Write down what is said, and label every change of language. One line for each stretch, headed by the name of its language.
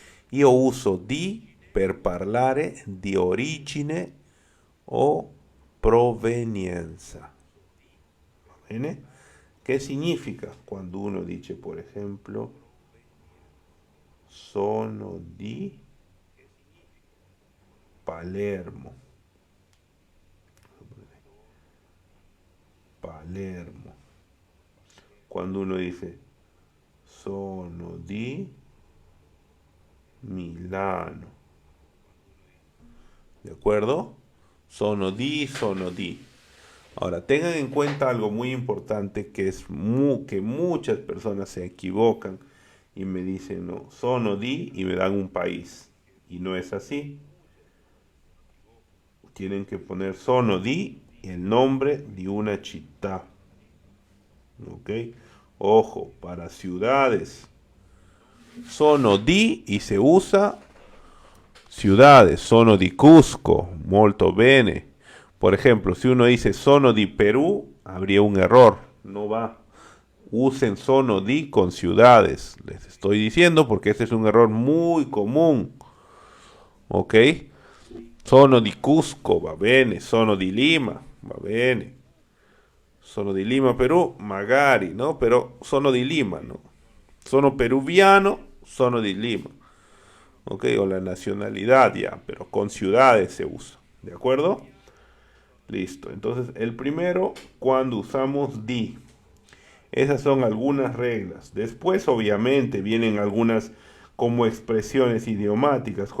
Italian: Io uso di per parlare di origine o provenienza. Va bene?
Spanish: ¿Qué significa cuando uno dice, por ejemplo,
Italian: sono di Palermo?
Spanish: Palermo. Cuando uno dice,
Italian: sono di Milano.
Spanish: ¿De acuerdo?
Italian: Sono di, sono di.
Spanish: Ahora, tengan en cuenta algo muy importante que es que muchas personas se equivocan y me dicen, no,
Italian: sono di
Spanish: y me dan un país. Y no es así. Tienen que poner
Italian: sono di
Spanish: el nombre de una città. ¿Ok? Ojo, para ciudades.
Italian: Sono di
Spanish: y se usa ciudades.
Italian: Sono di Cusco, molto bene.
Spanish: Por ejemplo, si uno dice
Italian: sono di Perú,
Spanish: habría un error. No va. Usen
Italian: sono di
Spanish: con ciudades. Les estoy diciendo porque este es un error muy común. ¿Ok?
Italian: Sono di Cusco, va bene. Sono di Lima, va bene. Sono di Lima, Perù, magari, no? Pero sono di Lima, no? Sono peruviano, sono di Lima.
Spanish: ¿Ok? O la nacionalidad ya, pero con ciudades se usa. ¿De acuerdo? Listo. Entonces, el primero, cuando usamos di. Esas son algunas reglas. Después, obviamente, vienen algunas como expresiones idiomáticas.